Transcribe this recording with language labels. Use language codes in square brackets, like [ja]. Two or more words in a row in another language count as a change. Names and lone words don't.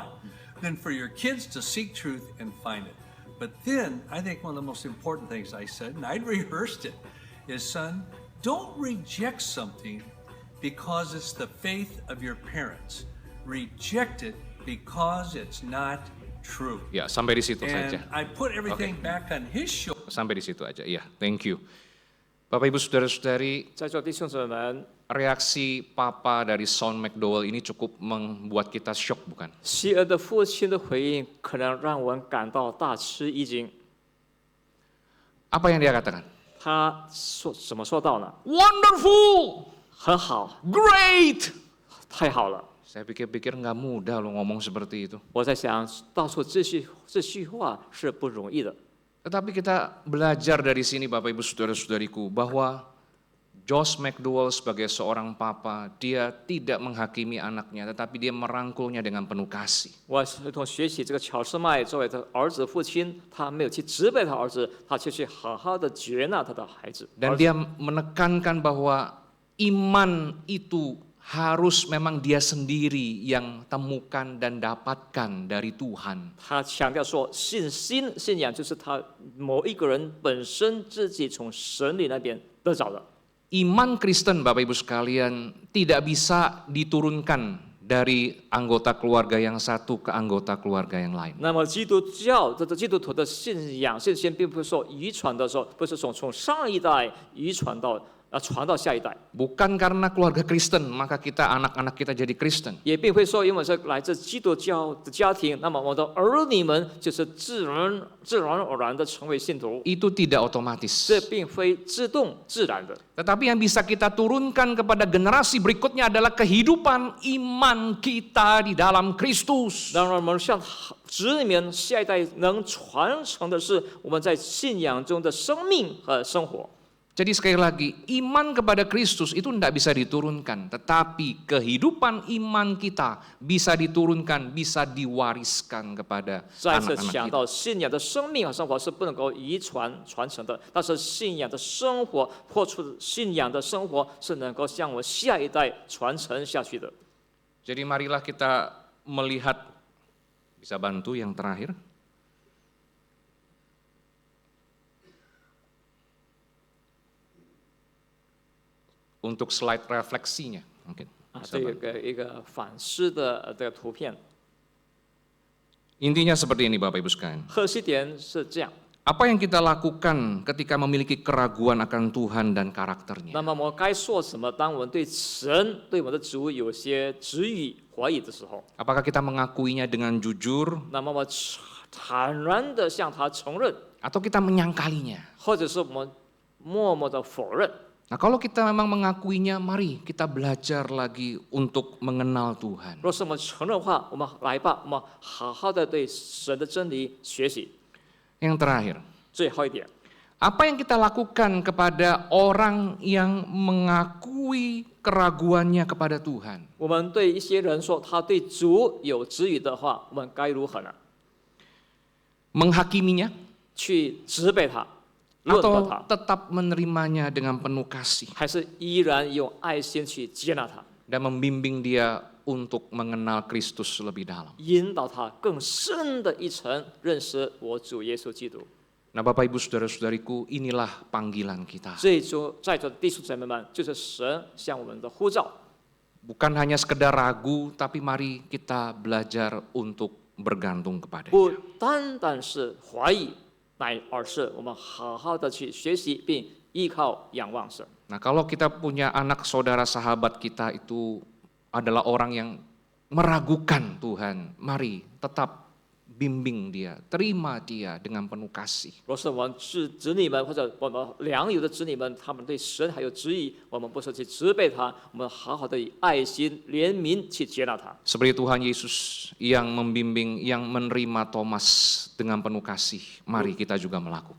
[en] Than for your kids to seek truth and find it. But then, I think one of the most important things I said, and I'd rehearsed it, is, son, don't reject something because it's the faith of your parents. Reject it because it's not true. [id] Ya, sampai di situ [en] And [id] saja. [en] I put everything back on his shoulders. [id] Sampai di situ aja. Ya, [en] thank you. [id] Bapak Ibu Saudara-saudari, [zh] 在座弟兄姊妹们， [id] reaksi Papa dari Sean McDowell ini cukup membuat kita shock, bukan? [zh] 希尔的父亲的回应可能让我们感到大吃一惊。 [id] Apa yang dia katakan? [zh] 他怎么说到呢？ [en] Wonderful, [zh] 很好， [en] great. [zh] 太好了。 [id] Saya pikir-pikir nggak mudah loh ngomong seperti itu. [zh] 我在想，道出这句话是不容易的。 [id] Tetapi kita belajar dari sini Bapak Ibu Saudara-saudariku bahwa Josh McDowell sebagai seorang papa, dia tidak menghakimi anaknya, tetapi dia merangkulnya dengan penuh kasih. [zh] 我从学习这个乔斯麦作为他儿子父亲，他没有去责备他儿子，他却去好好的接纳他的孩子。 [id] Dan dia menekankan bahwa iman itu harus memang dia sendiri yang temukan dan dapatkan dari Tuhan. [zh] 他强调说，信仰就是他某一个人本身自己从神里那边得着的。 [id] Iman Kristen Bapak Ibu sekalian tidak bisa diturunkan dari anggota keluarga yang satu ke anggota keluarga yang lain. [zh] 那么基督徒的信仰信心，并不是说遗传的时候，不是从上一代遗传到传到下一代， [id] Bukan karena keluarga Kristen maka anak-anak kita jadi Kristen. [zh] 也并非说因为是来自基督教的家庭，那么我的儿女们就是自然而然的成为信徒， [id] Itu tidak otomatis. [zh] 这并非自动自然的。 [id] Tetapi yang bisa kita turunkan kepada generasi berikutnya adalah kehidupan iman kita di dalam Kristus. [zh] 当然，我们向子女们下一代能传承的是我们在信仰中的生命和生活。 [id] Jadi sekali lagi, iman kepada Kristus itu tidak bisa diturunkan. Tetapi kehidupan iman kita bisa diturunkan, bisa diwariskan kepada [zh] 再次 [id] anak-anak [zh] 讲 [id] kita. [zh] 到信仰的生命和生活是不能够传承的，但是信仰的生活破除信仰的生活是能够向我下一代传承下去的。 [id] Jadi marilah kita melihat, bisa bantu yang terakhir. Untuk slide refleksinya mungkin. [zh] 这个一个反思的这个图片， [id] Intinya seperti ini Bapak Ibu sekalian. [zh] 核心点是这样。 [id] Apa yang kita lakukan ketika memiliki keraguan akan Tuhan dan karakternya? [zh] 那么我们该做什么？当我们对神、对我们的主有些质疑、怀疑的时候， [id] Apakah kita mengakuinya dengan jujur [zh] 那么我坦然的向他承认， [id] atau kita menyangkalinya? [zh] 或者是我们默默的否认。 [id] Nah, kalau kita memang mengakuinya, mari kita belajar lagi untuk mengenal Tuhan. [zh] 若是我们承认的话，我们来吧，我们好好的对神的真理学习。 [id] Yang terakhir, [zh] 最后一点， [id] apa yang kita lakukan kepada orang yang mengakui keraguannya kepada Tuhan? [zh] 我们对一些人说他对主有质疑的话，我们该如何呢？ [id] Menghakiminya [zh] 去责备他、论断 [id] atau [zh] 他， [id] tetap menerimanya dengan penuh kasih [zh] 还是依然用爱心去接纳他， [id] dan membimbing dia untuk mengenal Kristus lebih dalam? [zh] 引导他更深的一层认识我主耶稣基督？ [id] Nah, Bapak Ibu Saudara-saudariku, inilah panggilan kita. [zh] 在座的弟兄姊妹们，就是神向我们的呼召。 [id] Bukan hanya sekedar ragu, tapi mari kita belajar untuk bergantung kepada-Nya. [zh] 不单单是怀疑，而是我们好好的去学习并依靠仰望神。 [id] Nah, kalau kita punya anak saudara sahabat kita itu adalah orang yang meragukan Tuhan, mari tetap bimbing dia, terima dia dengan penuh kasih. [zh] 若是我们子女们或者我们良友的子女们，他们对神还有质疑，我们不是去责备他，我们好好的以爱心、怜悯去接纳他。 [id] Seperti Tuhan Yesus yang membimbing, yang menerima Thomas dengan penuh kasih, mari kita juga melakukan.